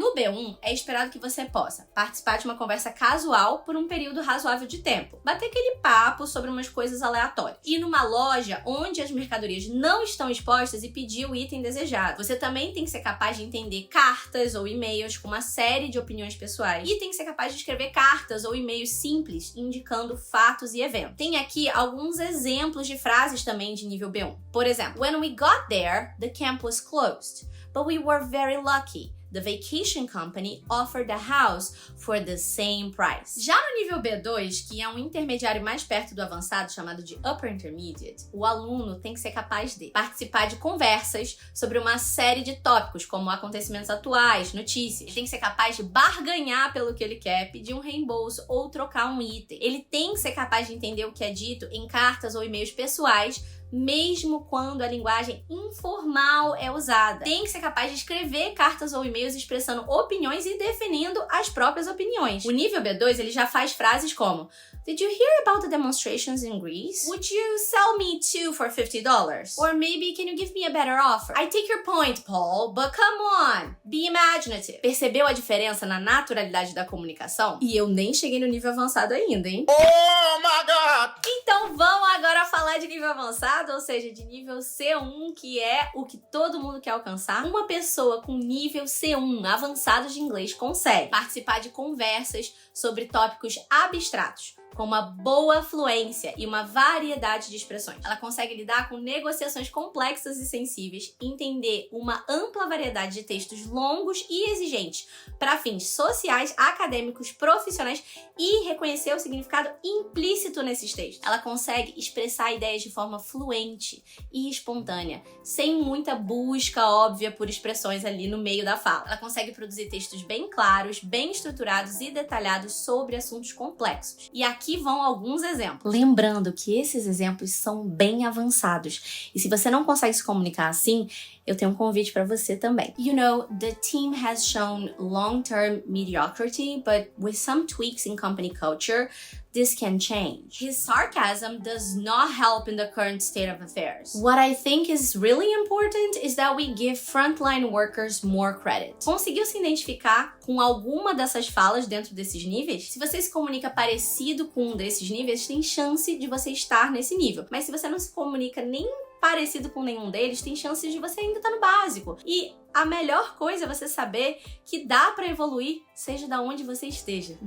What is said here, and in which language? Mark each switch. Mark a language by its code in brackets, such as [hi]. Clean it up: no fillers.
[pt] No B1, é esperado que você possa participar de uma conversa casual por um período razoável de tempo, bater aquele papo sobre umas coisas aleatórias, ir numa loja onde as mercadorias não estão expostas e pedir o item desejado. Você também tem que ser capaz de entender cartas ou e-mails com uma série de opiniões pessoais e tem que ser capaz de escrever cartas ou e-mails simples indicando fatos e eventos. Tem aqui alguns exemplos de frases também de nível B1. Por exemplo, [en] when we got there, the camp was closed, but we were very lucky. The vacation company offered the house for the same price. [pt] Já no nível B2, que é um intermediário mais perto do avançado, chamado de Upper Intermediate, o aluno tem que ser capaz de participar de conversas sobre uma série de tópicos, como acontecimentos atuais, notícias. Ele tem que ser capaz de barganhar pelo que ele quer, pedir um reembolso ou trocar um item. Ele tem que ser capaz de entender o que é dito em cartas ou e-mails pessoais, mesmo quando a linguagem informal é usada. Tem que ser capaz de escrever cartas ou e-mails expressando opiniões e defendendo as próprias opiniões. O nível B2, ele já faz frases como: [en] Did you hear about the demonstrations in Greece? Would you sell me two for $50? Or maybe can you give me a better offer? I take your point, Paul, but come on, be imaginative. [pt] Percebeu a diferença na naturalidade da comunicação? E eu nem cheguei no nível avançado ainda, hein? [en] Oh my God! [pt] Então vamos agora falar de nível avançado, ou seja, de nível C1, que é o que todo mundo quer alcançar. Uma pessoa com nível C1 avançado de inglês consegue participar de conversas sobre tópicos abstratos, com uma boa fluência e uma variedade de expressões. Ela consegue lidar com negociações complexas e sensíveis, entender uma ampla variedade de textos longos e exigentes para fins sociais, acadêmicos, profissionais e reconhecer o significado implícito nesses textos. Ela consegue expressar ideias de forma fluente e espontânea, sem muita busca óbvia por expressões ali no meio da fala. Ela consegue produzir textos bem claros, bem estruturados e detalhados sobre assuntos complexos. E aqui vão alguns exemplos. Lembrando que esses exemplos são bem avançados. E se você não consegue se comunicar assim, eu tenho um convite para você também. [en] You know, the team has shown long-term mediocrity, but with some tweaks in company culture, this can change. His sarcasm does not help in the current state of affairs. What I think is really important is that we give frontline workers more credit. [pt] Conseguiu se identificar com alguma dessas falas dentro desses níveis? Se você se comunica parecido com um desses níveis, tem chance de você estar nesse nível. Mas se você não se comunica nem parecido com nenhum deles, tem chances de você ainda estar no básico. E a melhor coisa é você saber que dá pra evoluir, seja da onde você esteja.